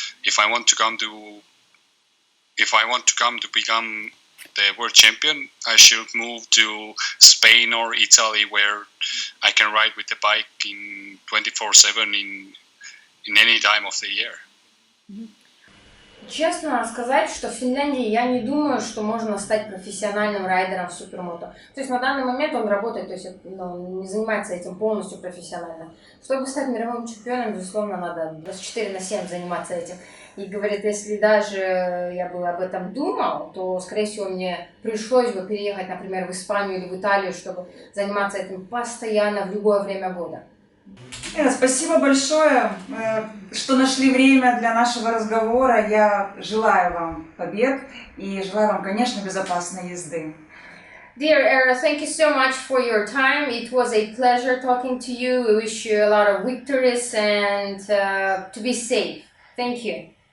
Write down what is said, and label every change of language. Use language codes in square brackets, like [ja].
[en] If I want to come to become the world champion, I should move to Spain or Italy, where I can ride with the bike in 24/7 in any time of the year. [ru] Честно надо сказать, что в Финляндии я не думаю, что можно стать профессиональным райдером в Супермото. То есть на данный момент он работает, то есть не занимается этим полностью профессионально. Чтобы стать мировым чемпионом, безусловно, надо 24/7 заниматься этим. И говорит, если даже я бы об этом думал, то, скорее всего, мне пришлось бы переехать, например, в Испанию или в Италию, чтобы заниматься этим постоянно в любое время года. Спасибо большое, что нашли время для нашего разговора. Я желаю вам побед и желаю вам, конечно, безопасной езды. [en] Dear Eero, thank you so much for your time. It was a pleasure talking to you. We wish you a lot of victories and to be safe. Thank you.